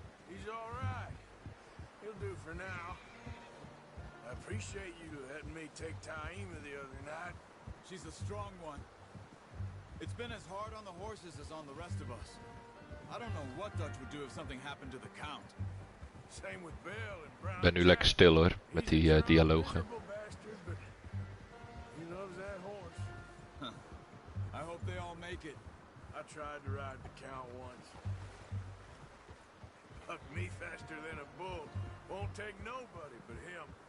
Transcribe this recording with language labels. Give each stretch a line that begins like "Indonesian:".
English: He's all right. He'll do for now. I appreciate you letting me take Taima the other night. She's a strong one. It's been as hard on the horses as on the rest of us. I don't know what Dutch would do if something happened to the Count. Same with Bill and Brown.
Dutch: Ik ben nu lekker stil hoor, met die dialogen.
English: Bastard, but he loves that horse. Huh. I hope they all make it. I tried to ride the Count once. Bucked me faster than a bull. Won't take nobody but him.